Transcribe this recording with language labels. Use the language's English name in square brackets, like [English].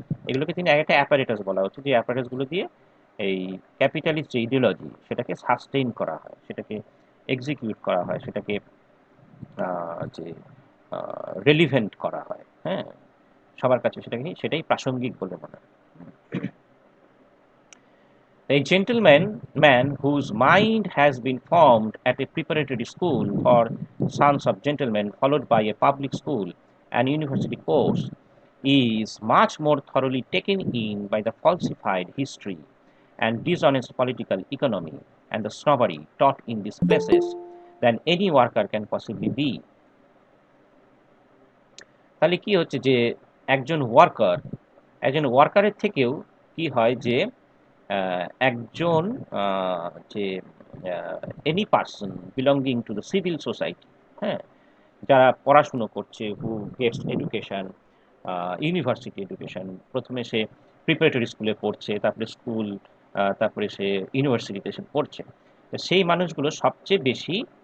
[Bangla] এগুলোকে তিনি একটা অ্যাপারেটাস বলা হচ্ছে, যে অ্যাপারেটাসগুলো দিয়ে এই ক্যাপিটালিস্ট যে ইডিওলজি, সেটাকে সাস্টেইন করা হয়, সেটাকে এক্সিকিউট করা হয়, সেটাকে যে রেলিভেন্ট করা হয়, হ্যাঁ, সবার কাছে সেটাই প্রাসঙ্গিক বলে মনে হয়। [English] A gentleman whose mind has been formed at a preparatory school for sons of gentlemen, followed by a public school, an university course is much more thoroughly taken in by the falsified history and dishonest political economy and the snobbery taught in these places than any worker can possibly be. [Bangla] তাহলে কি হচ্ছে যে একজন worker একজন ওয়ার্কারের থেকেও কি হয় যে একজন যে [English] any person belonging to the civil society, [Bangla] হ্যাঁ, যারা পড়াশুনো করছে, [English] who gets education, university education, [Bangla] প্রথমে সে প্রিপারেটরি স্কুলে পড়ছে, তারপরে স্কুল, তারপরে সে ইউনিভার্সিটিতে এসে পড়ছে, তো সেই মানুষগুলো সবচেয়ে বেশি